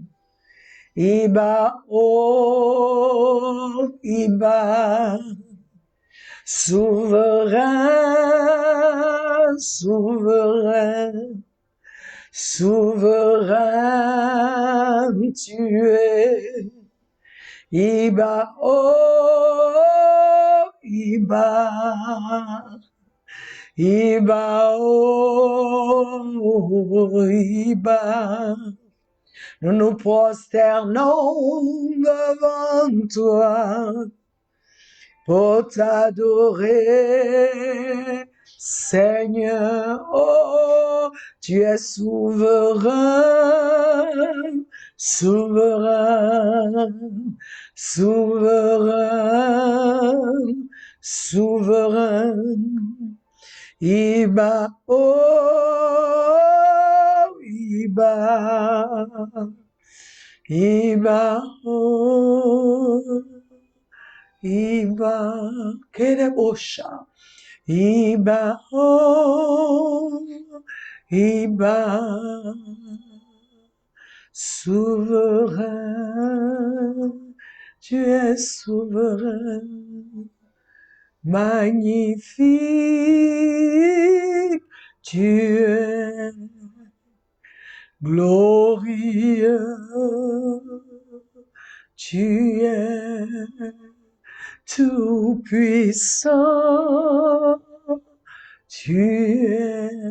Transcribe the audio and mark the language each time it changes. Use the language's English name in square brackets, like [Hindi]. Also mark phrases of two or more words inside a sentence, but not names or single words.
[Yoruba] Iba, oh, Iba, [French] souverain, souverain, souverain tu es. [Yoruba] Iba, oh, Iba, oh, Iba. [French] Nous nous prosternons devant toi pour t'adorer, Seigneur. Oh, tu es souverain, souverain, souverain, souverain. [Yoruba] Iba, oh, Iba, Iba, oh, Iba, Kerebosha, Iba, oh, Iba, [French] souverain, tu es souverain. Magnifique, tu es glorieux, tu es tout puissant, tu es